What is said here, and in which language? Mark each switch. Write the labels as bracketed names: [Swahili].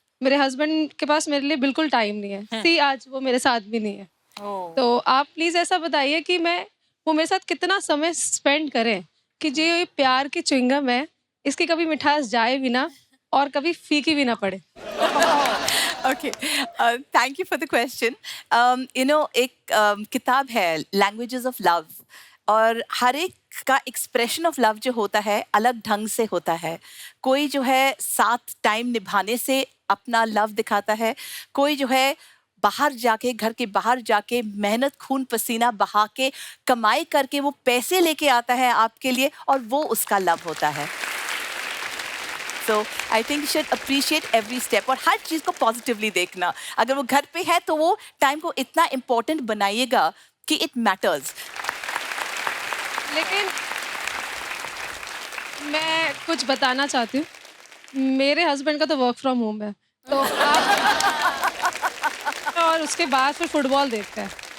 [Hindi] मेरे हस्बैंड के पास मेरे लिए बिल्कुल टाइम नहीं है। सी आज वो मेरे साथ भी नहीं है। तो आप प्लीज़ ऐसा बताइए कि वो मेरे साथ कितना समय स्पेंड करें कि जो ये प्यार की च्युइंगम है इसकी कभी मिठास जाए भी ना और कभी फीकी भी ना पड़े। [English] Okay, thank you for the question. [Hindi] एक किताब है लैंग्वेजेस ऑफ लव, और हर एक का एक्सप्रेशन ऑफ लव जो होता है अलग ढंग से होता है। कोई जो है साथ टाइम निभाने से अपना लव दिखाता है, कोई जो है बाहर जाके, घर के बाहर जाके मेहनत खून पसीना बहा के कमाई करके वो पैसे लेके आता है आपके लिए, और वो उसका लव होता है। [English] So I think you should appreciate every step [Hindi] और हर चीज़ को पॉजिटिवली देखना। अगर वो घर पे है तो वो टाइम को इतना इम्पोर्टेंट बनाइएगा कि [English] It matters. [Hindi] लेकिन मैं कुछ बताना चाहती हूँ, मेरे हस्बैंड का तो वर्क फ्रॉम होम है, तो और उसके बाद फिर फुटबॉल देखते हैं।